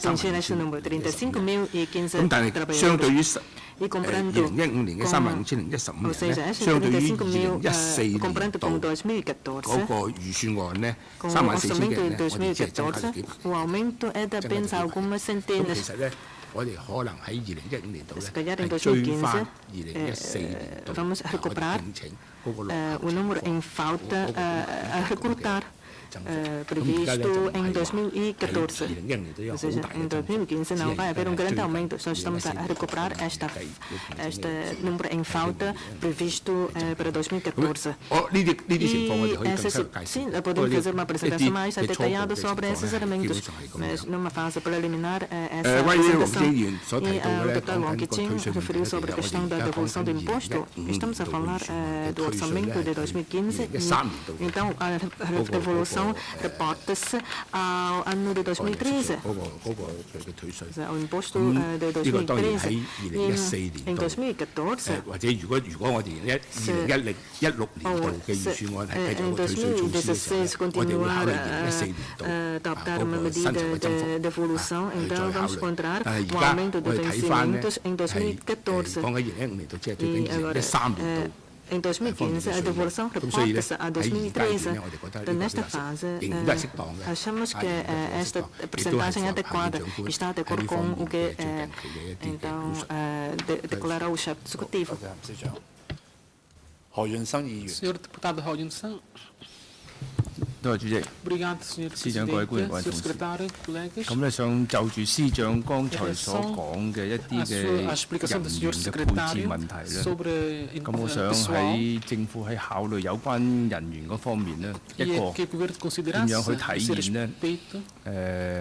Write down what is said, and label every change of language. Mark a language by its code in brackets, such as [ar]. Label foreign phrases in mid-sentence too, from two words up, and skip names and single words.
[yue] 咁，但係相對於2015年嘅35,015人咧，相對於2014年度嗰個預算案咧34,000嘅人咧，我哋只係增加咗幾咁其實咧。我哋可能喺2015年度咧係追翻2014年度我哋聘請嗰個落 [pt] previsto em 2014. Em 2015 não vai haver grande aumento, só estamos a recuperar este número em falta previsto para 2014. Sim, podemos fazer uma apresentação mais detalhada sobre esses elementos, mas numa fase preliminar essa apresentação. E o deputado Wong Kee-chin referiu sobre a questão da devolução do imposto. Estamos a falar do orçamento de 2015 e então a devolução reporta-se ao ano de 2013. O imposto de 2013 em 2014. [yue] 或者如果我哋2016年度嘅預算案係繼續個退稅措施嘅時候，我哋會考慮2014年度嗰個薪酬嘅增幅去再考慮。但係而家我哋睇翻咧係講緊2015年度，即係對緊2013年度。 [pt] Em 2015, a devolução reporta-se a 2013. Nesta fase, achamos que esta percentagem adequada está de acordo com o que então declarou o chefe executivo. Senhor deputado Hao Yun-san. [yue] 多謝主席。司長、各位官員、各位同事。咁咧，想就住司長剛才所講嘅一啲嘅人員嘅配置問題咧，咁我想喺政府喺考慮有關人員嗰方面咧，一個點樣去體現咧？